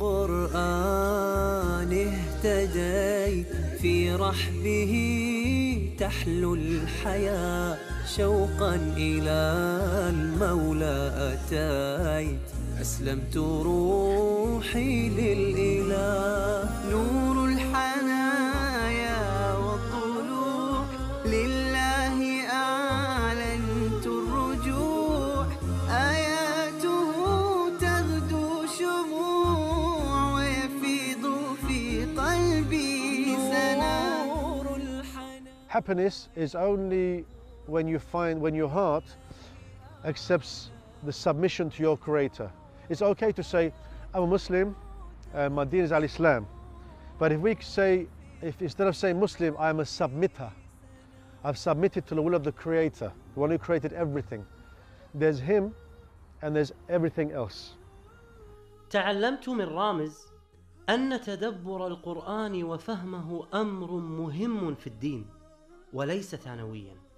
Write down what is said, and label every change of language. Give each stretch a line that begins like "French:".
Arabic: بالقرآن اهتديت في رحبه تحلو الحياة شوقا إلى المولى أتيت أسلمت روحي للإله نور الحنايا والطلوع لله أعلنت الرجوع آياته تغدو شموع ويفيض في قلبي سنور الحنايا.
English: Happiness is only when your heart accepts the submission to your Creator. It's okay to say, I'm a Muslim, my deen is al-Islam. But if instead of saying Muslim, I'm a submitter. I've submitted to the will of the Creator, the one who created everything. There's Him and there's everything else.
Arabic: تعلمت من رامز أن تدبر القرآن وفهمه أمر مهم في الدين وليس ثانويا.